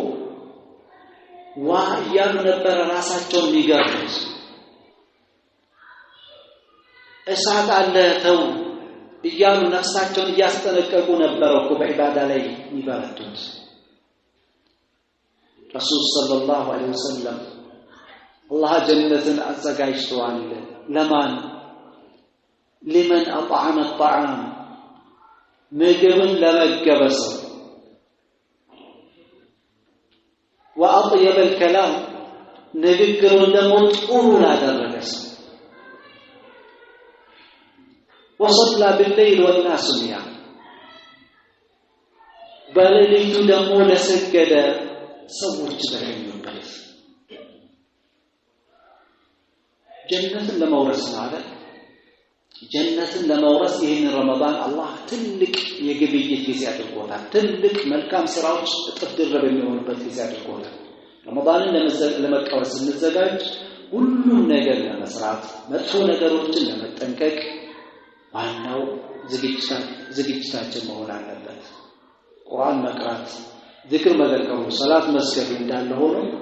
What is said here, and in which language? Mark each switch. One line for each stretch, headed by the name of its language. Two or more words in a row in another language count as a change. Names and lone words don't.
Amharic: እያሉ ነበር ራሳቸውን የሚገርሙት። እሳት አለ ተው እያሉ ነፍሳቸውን እያስጠነቀቁ ነበር እኮ በዒባዳ ላይ የሚበረቱት። ረሱል
Arabic: صلى الله عليه وسلم
Amharic: አላህ ጀነትን አዘጋጅቷል ለማን?
Arabic: لمن أطعم الطعام
Amharic: ምግብን ለመገበ ሰው
Arabic: وأطيب الكلام
Amharic: ንግግሩን ደግሞ ጥሩ ላደረገ ሰው
Arabic: وصلى بالليل والناس نيام
Amharic: በሌሊቱ ደግሞ ለሰገደ ሰዎች በተኙበት ጀነትን ለመውረስ ማለት ጀነትን ለመውረስ ይህን ረመዳን አላህ ትልቅ የግብይት ጊዜ አድርጎታል። ትልቅ መልካም ስራዎች እጥፍ ድርብ የሚሆኑበት ጊዜ አድርጎታል። ረመዳንን ለመቀበል ስንዘጋጅ ሁሉም ነገር ለመስራት መጥፎ ነገሮችን ለመጠንቀቅ ዋናው ዝግጅታችን መሆን አለበት። ቁርአን መቅራት፣ ዚክር መዘከሩ፣ ሰላት መስገድ እንዳለ ሆኖ